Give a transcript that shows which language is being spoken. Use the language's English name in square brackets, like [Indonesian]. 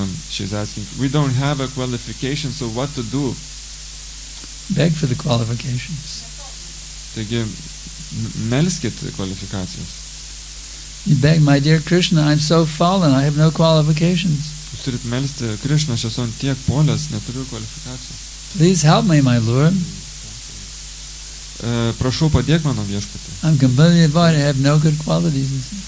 [English] She's asking, we don't have a qualification, so what to do? Beg for the qualifications. [Lithuanian] Taigi, melskit kvalifikacijos. [English] You beg, my dear Krishna, I'm so fallen, I have no qualifications. [Lithuanian] Jūs turit melsti, Krishna, aš esu ant tiek polęs, neturiu kvalifikacijų. [English] Please help me, my Lord. [Lithuanian] Prašau, padėk mano viešpatį. [English] I'm completely devoid, I have no good qualities.